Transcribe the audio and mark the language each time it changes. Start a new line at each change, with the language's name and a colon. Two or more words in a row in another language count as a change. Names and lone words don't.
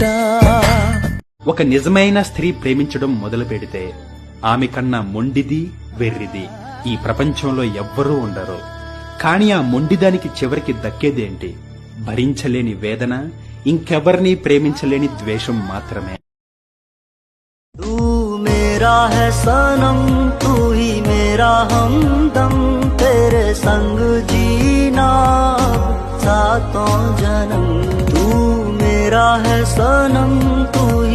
Telugu: ఒక నిజమైన స్త్రీ ప్రేమించడం మొదలు పెడితే ఆమె కన్నా మొండిది, వెర్రిది ఈ ప్రపంచంలో ఎవ్వరూ ఉండరు. కాని ఆ మొండిదానికి చివరికి దక్కేదేంటి? భరించలేని వేదన, ఇంకెవరినీ ప్రేమించలేని ద్వేషం మాత్రమే.
Hindi: तू मेरा है सनम, तू ही मेरा हमदम, तेरे संग जीना सातों जन्म. तू मेरा है सनम, तू